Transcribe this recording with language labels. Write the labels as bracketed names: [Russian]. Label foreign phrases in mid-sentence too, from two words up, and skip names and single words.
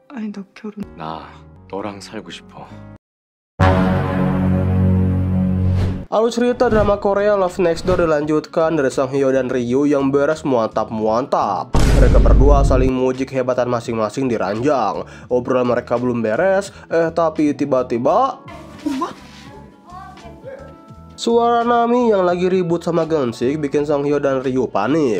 [Korean] 너 결혼. 나 너랑 살고 싶어. [Indonesian] Alur cerita drama Korea Love Next Door dilanjutkan dari Song Hyo dan Ryu yang beres muantap-muantap. Mereka berdua saling muji kehebatan masing-masing di ranjang. Obrolan mereka belum beres, tapi tiba-tiba suara Nami yang lagi ribut sama Geun-sik bikin Song Hyo dan Ryu panik.